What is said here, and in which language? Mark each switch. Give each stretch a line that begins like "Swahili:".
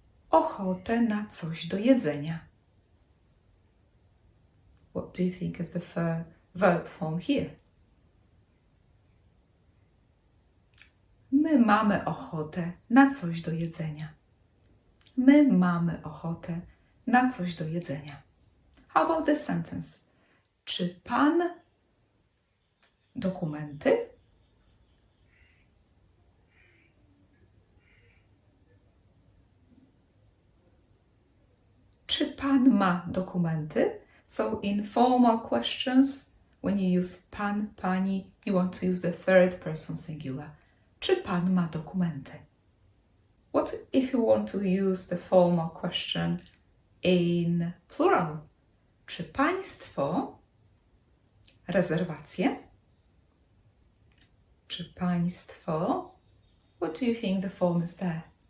Polish: Ochotę na coś do jedzenia.
English: What do you think is the verb form here?
Polish: My mamy ochotę na coś do jedzenia. My mamy ochotę na coś do jedzenia.
English: How about this sentence?
Polish: Czy pan dokumenty? Czy pan ma dokumenty?
English: So in formal questions, when you use pan, pani, you want to use the third person singular.
Polish: Czy pan ma dokumenty?
English: What if you want to use the formal question in plural?
Polish: Czy państwo rezerwacje? Czy państwo?
English: What do you think the form is there?